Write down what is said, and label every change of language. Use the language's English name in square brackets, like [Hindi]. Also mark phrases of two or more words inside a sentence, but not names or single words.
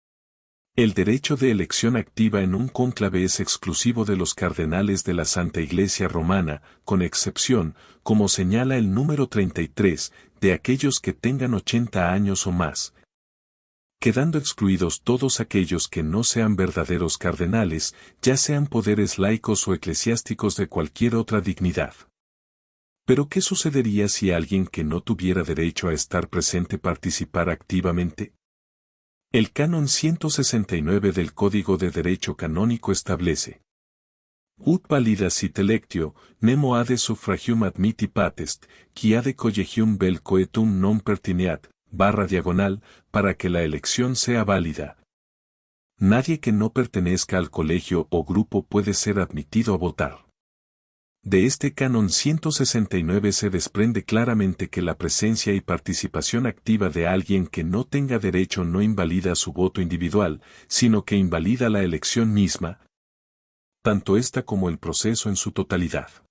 [Spanish] El derecho de elección activa en un cónclave es exclusivo de los cardenales de la Santa Iglesia Romana, con excepción, como señala el número 33, de aquellos que tengan 80 años o más, quedando excluidos todos aquellos que no sean verdaderos cardenales, ya sean poderes laicos o eclesiásticos de cualquier otra dignidad. Pero ¿qué sucedería si alguien que no tuviera derecho a estar presente participara activamente? El canon 169 del Código de Derecho Canónico establece: [Latin] ut valida sit electio, nemo ade suffragium admitti patest, qui ade collegium vel coetum non pertineat, [Spanish] para que la elección sea válida. Nadie que no pertenezca al colegio o grupo puede ser admitido a votar. De este canon 169 se desprende claramente que la presencia y participación activa de alguien que no tenga derecho no invalida su voto individual, sino que invalida la elección misma, tanto esta como el proceso en su totalidad.